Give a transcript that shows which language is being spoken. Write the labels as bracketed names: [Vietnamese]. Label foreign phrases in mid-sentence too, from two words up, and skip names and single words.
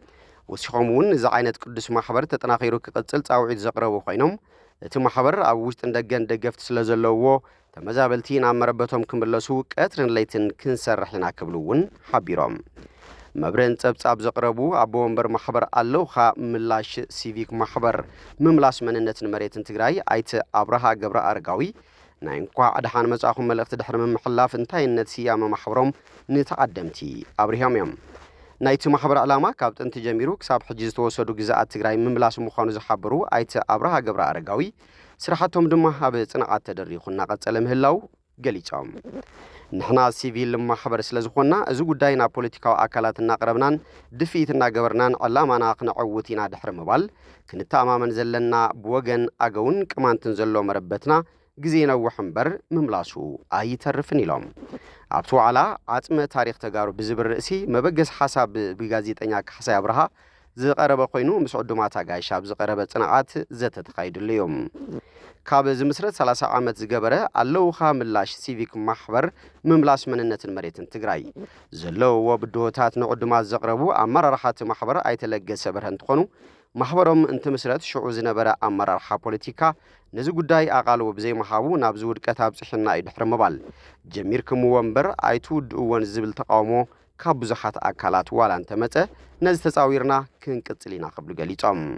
[Tigrinya] ወሲኾምውን እዚ ዓይነት ቅዱስ ማህበር ተጠናኺሩ ክቅጽል ጻውዒት ዘቕረቡ ኮይኖም እቲ ማህበር ኣብ ውሽጥ እንደገን ደገፍቲ ስለ ዘለዎ ተመዛበልቲ ናብ መረበቶም ክምለሱ ቀትርን ለይትን ክንሰርሕ ኢና ክብሉውን ሓቢሮም መብረን ጸብጻብ ዘቕረቡ ኣቦ ወንበር ማህበር አለው ኻምላሽ ሲቪክ ማህበር መምላስ መንነትን መሬትን ትግራይ አይተ አብርሃ ገብረ አረጋዊ ናይ እንኳ ኣድሓን መጻኹም መልእኽቲ ድሕሪ ምምሕላፍ እንታይነት ስያመ ማህበሮም ንተዓደምቲ አብርሃም እዮም ናይቲ ማህበር ዓላማ ካብ ጥንቲ ጀሚሩ ክሳብ ሕጂ ዝተወሰዱ ግዛኣት ትግራይ መምላስ ምዃኑ ዝሓብሩ አይተ አብርሃ ገብረ አረጋዊ ስራሕቶም ድማ ኣብ ጽንዓት ተደሪኹና ቀጸለ ምህላው ገሊጾም ንሕና ሲቪል ማህበር ስለዝኾና እዚ ጉዳይና ፖለቲካዊ አካላት እናቅረብናን ድፊት እናገበርናን ዕላማና ክንዕውት ኢና ድሕሪ ምባል ክንተማመን ዘለና ብወገን አገውን ቅማንትን ዘሎ መረበትና [Amharic] ጊዜ ነው [Tigrinya] ወሕምበር መምላሱ አይተርፍን ኢሎም ኣብቲ ዋዕላ ዓጽመ ታሪኽ ተጋሩ ብዝብል ርእሲ መበገስ ሓሳብ ብጋዜጠኛ ካሕሳይ አብርሃ ዝቐረበ ኮይኑ ምስ ዕዱማት ኣጋይሽ ኣብ ዝቐረበ ጽንዓት ዘተተኻይድሉ እዮም ካብ ዝምስረት 30 ዓመት ዝገበረ አለው ኻምላሽ ሲቪክ ማህበር መምላስ መንነትን መሬትን ትግራይ ዘለውዎ ብድሆታት ንዕዱማት ዘቕረቡ ኣመራርሓት ማህበር ኣይተለገሰ በርሀ እንትኾኑ ማህበሮም እንትምስረት ሽዑ ዝነበረ ኣመራርሓ ፖለቲካ ነዚ ጉዳይ ኣቓልቦ ብዘይመሃቡ ናብ ዝውድቀት ኣብጽሕና እዩ ድሕሪ ምባል ጀሚርክምዎ እምበር ኣይትውድእዎን ዝብል ተቃውሞ ካብ ብዙሓት አካላት ዋላ እንተመጸ ነዚ ተጻዊርና ክንቅጽል ኢና ክብሉ ገሊጾም